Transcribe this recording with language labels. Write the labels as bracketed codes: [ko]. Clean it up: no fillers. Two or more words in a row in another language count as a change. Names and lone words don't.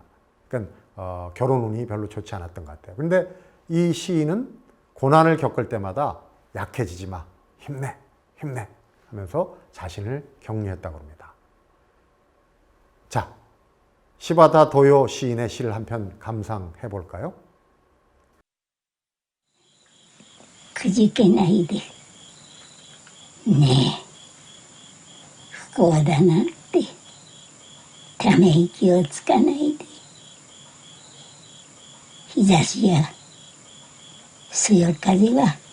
[ko] 그러니까 결혼 운이 별로 좋지 않았던 것 같아요. 그런데 이 시인은 고난을 겪을 때마다 약해지지 마, 힘내, 힘내 하면서 자신을 격려했다고 합니다. 자, 시바타 도요 시인의 시를 한 편 감상해 볼까요? [ja] くじけないでねえ不幸だなってため息をつかないで日差しやそよ風は